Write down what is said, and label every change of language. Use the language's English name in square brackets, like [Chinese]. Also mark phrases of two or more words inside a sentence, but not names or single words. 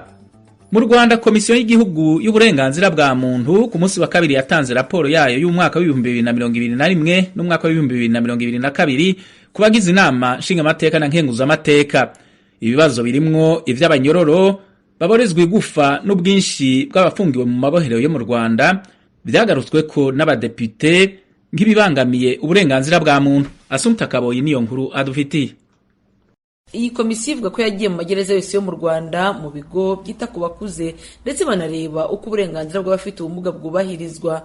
[Kinyarwanda] Mu Rwanda, komisiyo y'igihugu y'uburenganzira bwa muntu ku munsi wa kabiri yatanze raporo yayo y'umwaka w'ibihumbi 2021 n'umwaka w'ibihumbi 2022 ku bagize inama nshingamateka na nkenguzamateka. [Rundi] Ibibazo birimwo ivy'abanyororo baborezwe gufa n'ubwinshi bw'abafungiwe mu mabohero yo mu Rwanda vyagarutsweko n'abadepute nk'ibibangamiye uburenganzira bwa muntu. Asumta Kaboyi niyo nkuru adufitiye. [Kinyarwanda] Iyi komisiyo ivuga ko yagiye mu magereza yose yo mu Rwanda mu bigo byita ku bakuze ndetse banareba uko uburenganzira bw'abafite ubumuga bwubahirizwa.